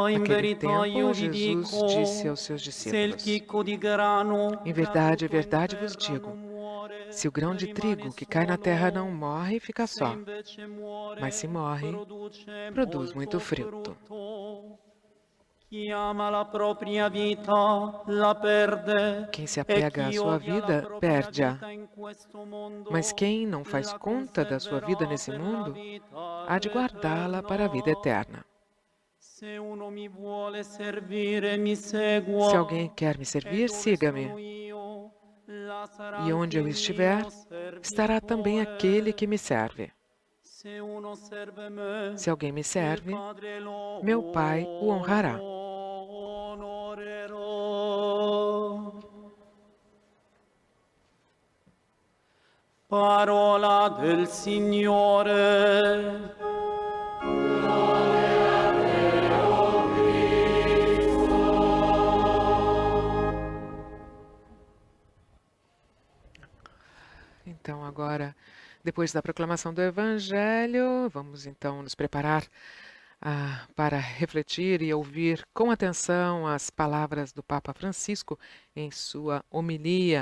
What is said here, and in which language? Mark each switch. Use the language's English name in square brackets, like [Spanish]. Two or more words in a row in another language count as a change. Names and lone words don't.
[Portuguese] Naquele [Italian] io [Portuguese] tempo, [Italian] vi [Portuguese] Jesus [Italian] dico, [Portuguese] disse aos seus [Italian] se il [Portuguese] discípulos: [Italian] chicco di grano [Portuguese] Em verdade, [Italian] caduto in [Portuguese] verdade vos [Italian] terra [Portuguese] digo, [Italian] non muore, [Portuguese] se o grão de [Italian] rimane [Portuguese] trigo que cai na terra não [Italian] solo, [Portuguese] morre, fica [Italian] se [Portuguese] só, [Italian] invece muore, [Portuguese] mas se morre, [Italian] produce [Portuguese] produz muito [Italian] molto [Portuguese] fruto. [Italian] frutto. Chi ama la propria vita la perde, [Portuguese] Quem se [Italian] e [Portuguese] apega à [Italian] chi [Portuguese] sua [Italian] odia la [Portuguese] vida, [Italian] propria [Portuguese] perde-a. [Italian] vita in questo mondo [Portuguese] Mas quem não faz [Italian] la [Portuguese] conta da sua vida [Italian] conserverà [Portuguese] nesse [Italian] per la [Portuguese] mundo, [Italian] vita [Portuguese] há de guardá-la para a vida eterna. [Italian] eterna. Se uno mi vuole servire, mi [Portuguese] Se [Italian] segua, [Portuguese] alguém quer me [Italian] e [Portuguese] servir, [Italian] dove [Portuguese] siga-me. [Italian] sono io, là sarà [Portuguese] E onde [Italian] anche [Portuguese] eu [Italian] il [Portuguese] estiver, [Italian] mio [Portuguese] estará também aquele que [Italian] servitore. [Portuguese] me serve. [Italian] Se uno serve me, [Portuguese] Se alguém me [Italian] il [Portuguese] serve, [Italian] Padre lo [Portuguese] meu Pai o honrará. [Italian] onorerò. Parola del Signore. [Portuguese] Então, agora, depois da proclamação do Evangelho, vamos então nos preparar para refletir e ouvir com atenção as palavras do Papa Francisco em sua homilia.